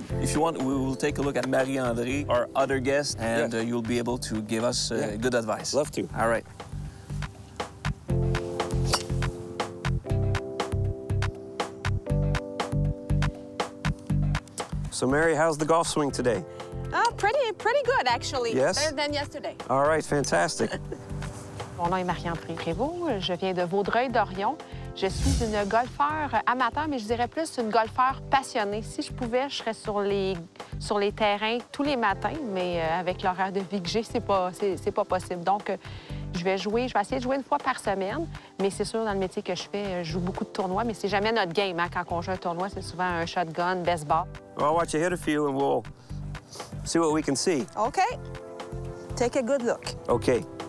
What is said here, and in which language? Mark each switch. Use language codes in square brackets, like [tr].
[en] If you want, we will take a look at Marie-André, our other guest, and you'll be able to give us good advice. Love to. All right. So, Mary, how's the golf swing today? Pretty good, actually. Yes? Better than yesterday. All right, fantastic. [fr] Mon nom est Marie-André Prévost. Je viens de Vaudreuil-Dorion. Je suis une golfeur amateur, mais je dirais plus une golfeur passionnée. Si je pouvais, je serais sur les terrains tous les matins, mais avec l'horaire de vie que j'ai, c'est pas possible. Donc, je vais essayer de jouer une fois par semaine, mais c'est sûr, dans le métier que je fais, je joue beaucoup de tournois, mais c'est jamais notre game. Hein? Quand on joue un tournoi, c'est souvent un shotgun, baseball. [en] Well, I'll watch you hit a few and we'll see what we can see. OK. Take a good look. OK.